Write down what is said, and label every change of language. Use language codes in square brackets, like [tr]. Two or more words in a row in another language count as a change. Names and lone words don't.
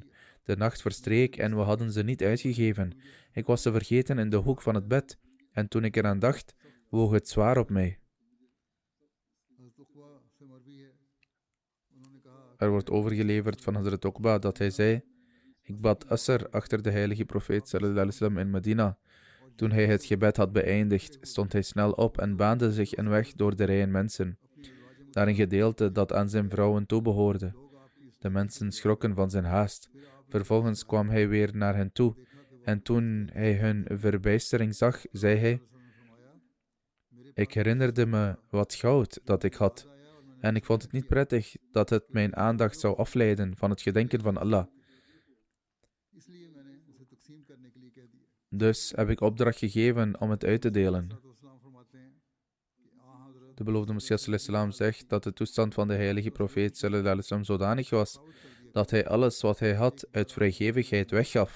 [nl] De nacht verstreek en we hadden ze niet uitgegeven. Ik was ze vergeten in de hoek van het bed. En toen ik eraan dacht, woog het zwaar op mij. Er wordt overgeleverd van Hazrat Uqba dat hij zei, ik bad Asr achter de heilige profeet [ar] صلى الله عليه وسلم [nl] in Medina. Toen hij het gebed had beëindigd, stond hij snel op en baande zich een weg door de rijen mensen, naar een gedeelte dat aan zijn vrouwen toebehoorde. De mensen schrokken van zijn haast. Vervolgens kwam hij weer naar hen toe, en toen hij hun verbijstering zag, zei hij, ik herinnerde me wat goud dat ik had, en ik vond het niet prettig dat het mijn aandacht zou afleiden van het gedenken van Allah. Dus heb ik opdracht gegeven om het uit te delen. De beloofde Messias [ar] صلى الله عليه وسلم [nl] zegt dat de toestand van de heilige profeet [ar] صلى الله عليه وسلم [nl] zodanig was dat hij alles wat hij had uit vrijgevigheid weggaf.